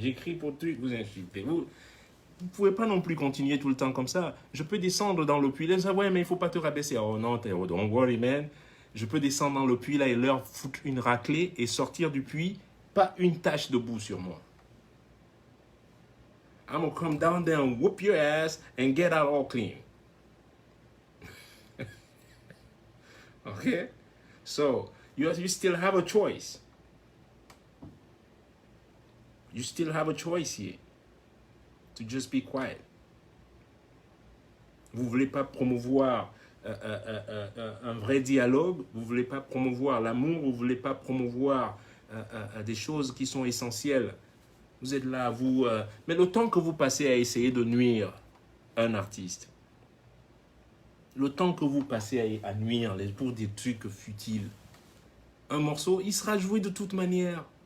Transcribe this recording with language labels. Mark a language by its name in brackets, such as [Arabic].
[French] J'écris pour truc, vous insultez. Vous ne pouvez pas non plus continuer tout le temps comme ça. Je peux descendre dans le puits. Là, ouais, mais il ne faut pas te rabaisser. Oh non, [English] don't worry, man. [French] Je peux descendre dans le puits là et leur foutre une raclée et sortir du puits, pas une tache de boue sur moi. [English] I'm gonna come down there and whoop your ass and get out all clean. Okay? So, you still have a choice. You still have a choice here. To just be quiet. [French] Vous ne voulez pas promouvoir un vrai dialogue, vous ne voulez pas promouvoir l'amour, vous ne voulez pas promouvoir des choses qui sont essentielles. Vous êtes là, vous... mais le temps que vous passez à essayer de nuire un artiste, le temps que vous passez à nuire pour des trucs futiles, un morceau, il sera joué de toute manière.